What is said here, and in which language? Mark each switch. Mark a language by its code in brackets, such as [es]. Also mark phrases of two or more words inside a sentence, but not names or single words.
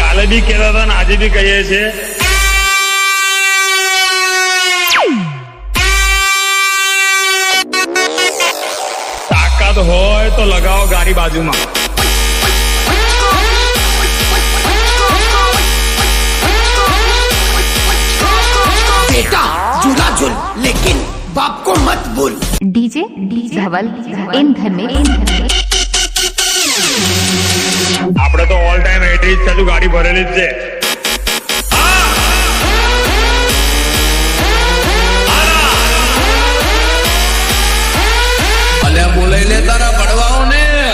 [gu] બી કહેતા હતા ને આજે બી કહીએ છીએ, તાકાત હોય તો લગાવો ગાડી બાજુમાં. [hi] बेटा झूला झूल लेकिन बाप को मत बोल. डीजे धवल इन घर में [gu] આપણે તો [en] all time [gu] 80 જ ચાલુ ગાડી ભરેલી જ છે. અલે બોલાઈ લે તારા પડવાઓ ને.